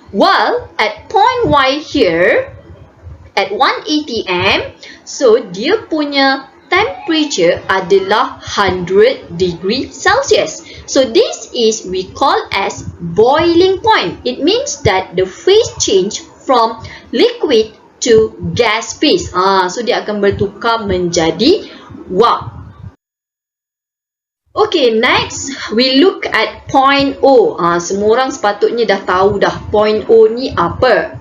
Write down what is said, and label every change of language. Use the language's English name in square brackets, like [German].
[English] While at point Y here, at 1 atm, so [Malay] dia punya [English] temperature [Malay] adalah [English] 100 degree Celsius. So this is we call as boiling point. It means that the phase change from liquid to gas phase. [Malay] So dia akan bertukar menjadi warm. [English] Okay, next we look at point O. [Malay] Semua orang sepatutnya dah tahu dah point O ni apa.